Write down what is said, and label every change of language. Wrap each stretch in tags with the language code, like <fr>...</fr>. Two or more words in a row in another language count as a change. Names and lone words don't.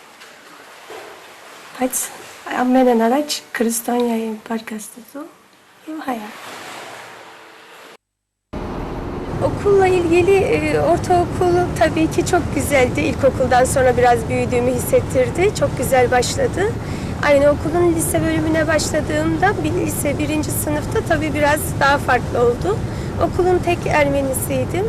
<hy>բայց ամենն առաջ քրիստոնյա եմ, Փառք Աստծո և հայ եմ.</hy> <tr>Okulla ilgili ortaokul tabii ki çok güzeldi. İlkokuldan sonra biraz büyüdüğümü hissettirdi. Çok güzel başladı. Aynı okulun lise bölümüne başladığımda lise 1. sınıfta tabii biraz daha farklı oldu. Okulun tek Ermenisiydim.</tr>